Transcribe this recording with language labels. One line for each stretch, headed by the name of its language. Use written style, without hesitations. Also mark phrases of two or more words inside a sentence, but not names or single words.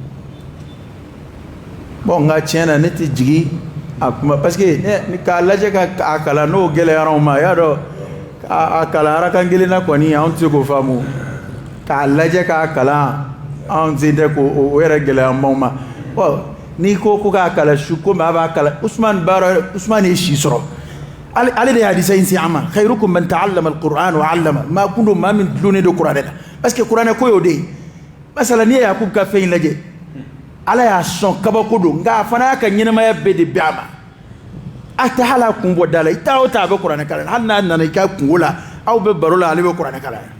Bambara: bon nka tiɲɛ na ne tɛ jigin a kuma
French: parce que
Bambara: k'a lajɛ ka a kalan n'o gɛlɛyara anw ma i y'a dɔn a kalan arakan kelen na kɔni anw tɛ se k'o faamu k'a lajɛ k'a kalan anw sen tɛ k'o yɛrɛ gɛlɛya anw ma bon n'i ko k'a kalan su komi a b'a kalan Usman ye si sɔrɔ ale de ye hadisa in se an ma
Arabic: خيركم من تعلم القرآن وعلم
Bambara: maa kun don maa min dulonnen don kuranɛ la
French: parce que
Bambara: kuranɛ ko y'o de ye masala n'i ye Yakubu ka fɛn in lajɛ Ala y'a sɔn kabako don nka a fana y'a ka ɲɛnamaya bɛɛ de bɛn a ma a tɛ hali a kun bɔ da la i taa o taa a bɛ kuranɛ kalan hali n'a nana i ka kungo la aw bɛ baro la ale bɛ kuranɛ kalan